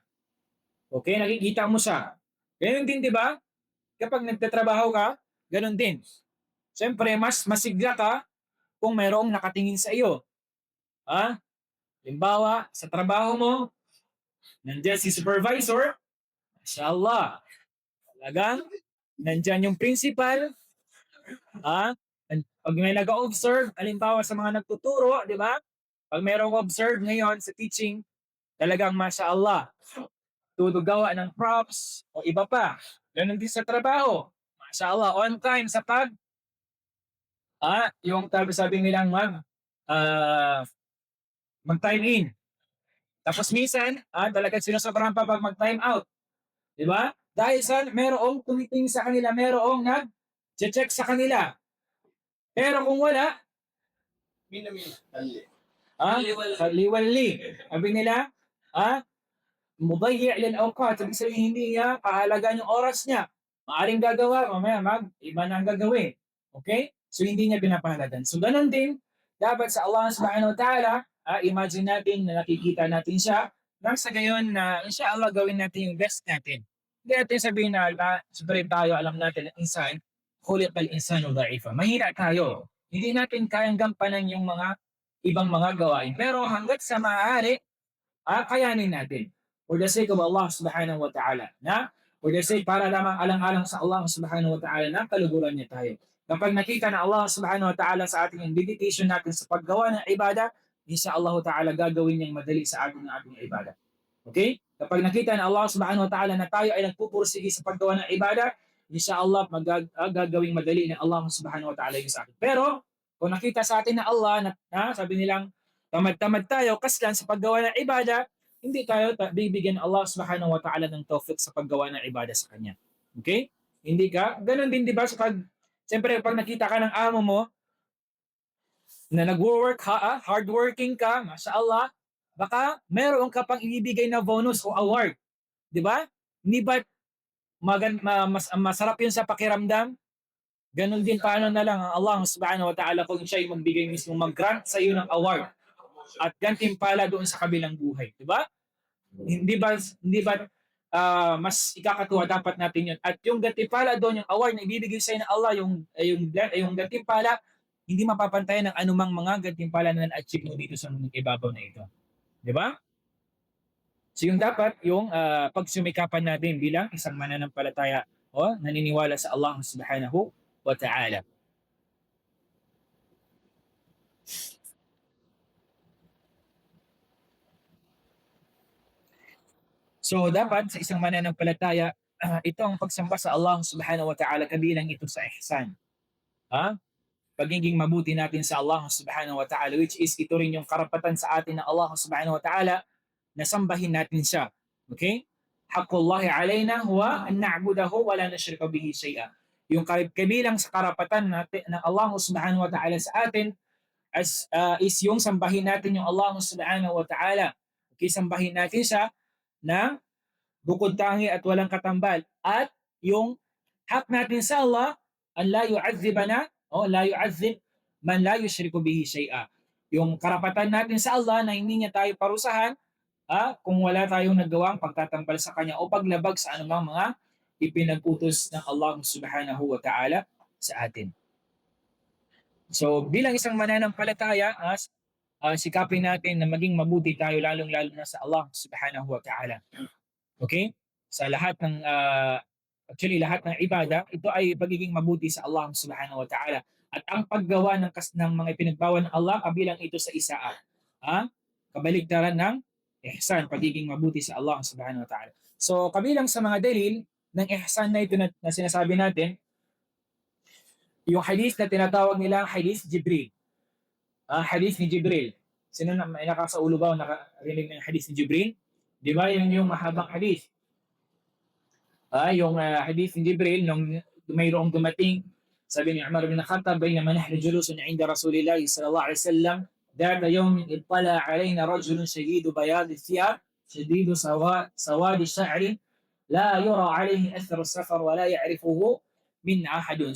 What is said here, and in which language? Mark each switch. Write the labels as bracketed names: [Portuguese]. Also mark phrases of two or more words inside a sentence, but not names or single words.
[Filipino] Okay, nakikita mo siya. Ganun din, di ba? Kapag nagtatrabaho ka, ganun din. Siyempre, mas masigla ka kung mayroong nakatingin sa iyo. Ha? Halimbawa, sa trabaho mo, nandiyan si supervisor, mashallah, talagang nandiyan yung principal, ha? Pag may nag-observe, halimbawa sa mga nagtuturo, di ba? Pag mayroong observe ngayon sa teaching, talagang mashallah, tutugawa ng props o iba pa. Ganun din sa trabaho. Mashallah, on time sa yung sabi nilang mag-time in. Tapos minsan, talagang sinusobrahan pa pag mag-time out. Di ba? Dahil sa merong tumitingin sa kanila, merong nag-check sa kanila. Pero kung wala, kaliwali. Sabi nila, [Arabic] مضيع للأوقات. [Filipino] Sabi sabihin, hindi niya kahalagaan yung oras niya. Maaring gagawa, mamaya iba na ang gagawin. Okay? So hindi niya pinapahalagan. So ganun din, dapat sa Allah [Arabic] سبحانه وتعالى, [Filipino] imagine natin na nakikita natin siya, nang sa gayon na inshallah gawin natin yung best natin. Hindi natin sabihin na sabihin tayo, alam natin na insan, [Arabic] خلق الإنسان ضعيفا. [Filipino] Mahina tayo. Hindi natin kayang gampanan yung mga ibang mga gawain. Pero hanggat sa maaari, kayanin natin. [English] For the sake of Allah [Arabic] سبحانه وتعالى. [English] For the sake, [Filipino] para lamang alang-alang sa Allah [Arabic] سبحانه وتعالى [Filipino] na kaluguran niya tayo. Kapag nakita na Allah [Arabic] سبحانه وتعالى [Filipino] sa ating yung dedication natin sa paggawa ng ibada, [Arabic] إن شاء الله تعالى [Filipino] gagawin niyang madali sa ating ibada. Okay? Kapag nakita na Allah [Arabic] سبحانه وتعالى [Filipino] na tayo ay nagpupursige sa paggawa ng ibada, insyaAllah gagawing madali ng Allah [Arabic] سبحانه وتعالى [Filipino] yung sa atin. Pero, kung nakita sa atin na Allah, sabi nilang, tamad-tamad tayo kaslan sa paggawa ng ibada, hindi tayo bibigyan Allah [Arabic] سبحانه وتعالى [Filipino] ng tawfiq sa paggawa ng ibada sa Kanya. Okay? Hindi ka. Ganon din, di ba? Siyempre, pag nakita ka ng amo mo, na nag-work ka, hardworking ka, mashallah, baka meron ka pang ibibigay na bonus o award. Di ba? Hindi ba masarap yun sa pakiramdam? Ganon din paano na lang ang Allah [Arabic] سبحانه وتعالى [Filipino] kung siya ay magbigay mismo, mag-grant sa iyo ng award at gantimpala doon sa kabilang buhay. Di ba? Hindi ba mas ikakatuwa dapat natin yun. At yung gantimpala doon, yung award na ibibigay sa iyo ng Allah, yung gantimpala, hindi mapapantayan ng anumang mga gantimpala na na-achieve mo dito sa mundong ibabaw na ito. Di ba? So yung dapat, yung pagsumikapan natin bilang isang mananampalataya o naniniwala sa Allah [Arabic] سبحانه وتعالى. [Filipino] So dapat sa isang mananampalataya, ito ang pagsamba sa Allah [Arabic] سبحانه وتعالى, [Filipino] kabilang ito sa ihsan. Pagiging mabuti natin sa Allah [Arabic] سبحانه وتعالى, [English] which is [Filipino] ito rin yung karapatan sa atin ng Allah [Arabic] سبحانه وتعالى [Filipino] na sambahin natin siya. Okay? [Arabic] حق الله علينا هو أن نعبده ولا نشرك به شيئا. [Filipino] Yung kabilang sa karapatan natin ng Allah [Arabic] سبحانه وتعالى [Filipino] sa atin is yung sambahin natin yung Allah [Arabic] سبحانه وتعالى. [Filipino] Okay, sambahin natin siya na bukod tangi at walang katambal. At yung hak natin sa Allah, [Arabic] أن لا يعذبنا أو لا يعذب من لا يشرك به شيئا. [Filipino] Yung karapatan natin sa Allah na hindi niya tayo parusahan kung wala tayong nagawang pagtatampal sa Kanya o paglabag sa anumang mga ipinag-utos ng Allah [Arabic] سبحانه وتعالى [Filipino] sa atin. So bilang isang mananampalataya, sikapin natin na maging mabuti tayo lalong-lalo na sa Allah [Arabic] سبحانه وتعالى. [Filipino] Okay? Sa lahat ng lahat ng ibada, ito ay pagiging mabuti sa Allah [Arabic] سبحانه وتعالى. [Filipino] At ang paggawa ng mga ipinagbawal ng Allah, kabilang ito sa isaa. Kabaligtaran ng ihsan, pagiging mabuti sa Allah [Arabic] سبحانه وتعالى. [Filipino] So kabilang sa mga dalil ng ihsan na ito na sinasabi natin, yung hadith na tinatawag nilang hadith Jibril. Hadith ni Jibril. Sino na may nakasaulo ba o nakarinig ng hadith ni Jibril? Di ba yung mahabang hadith? Yung hadith ni Jibril, nung mayroong dumating, sabi ni Umar bin Khattab, [Arabic] بينما نحن جلوس عند رسول الله صلى الله عليه وسلم, ذات يوم اطلع علينا رجل شديد بياض الثياب شديد سواد الشعر لا يرى عليه أثر السفر ولا يعرفه من أحد.